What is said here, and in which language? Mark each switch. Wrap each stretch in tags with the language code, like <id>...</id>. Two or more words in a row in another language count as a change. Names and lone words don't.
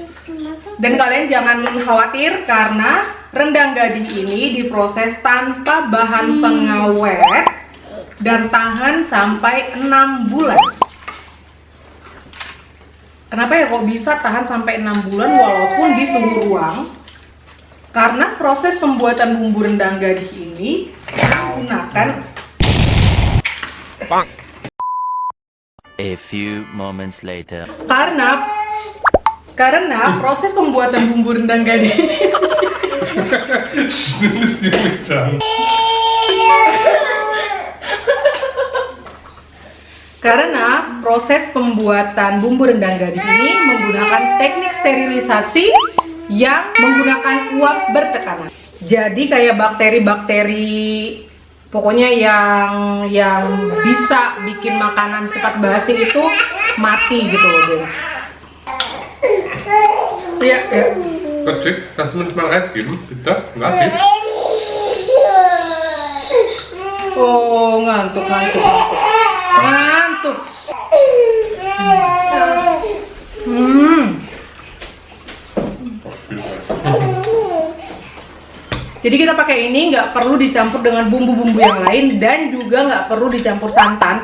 <id>Dan kalian jangan khawatir karena rendang gading ini diproses tanpa bahan pengawet dan tahan sampai 6 bulan. Kenapa ya kok bisa tahan sampai 6 bulan walaupun di suhu ruang? Karena proses pembuatan bumbu rendang gading ini menggunakan</id> <en>A few moments later.</en> <id>Karena proses pembuatan bumbu rendang gading</id> <de>Schnell ist die Mittag.</de> <id>Karena proses pembuatan bumbu rendang gading ini menggunakan teknik sterilisasi yang menggunakan uap bertekanan. Jadi kayak bakteri-bakteri pokoknya yang bisa bikin makanan cepat basi itu mati gitu loh, guys. Ya.</id> <de>Patrick, kannst du mir nicht mal Reis geben? Bitte?</de> <id>Nasi? Oh, ngantuk.</id> <de>Viel Reis.</de> <id>Jadi kita pakai ini nggak perlu dicampur dengan bumbu-bumbu yang lain dan juga nggak perlu dicampur santan.</id>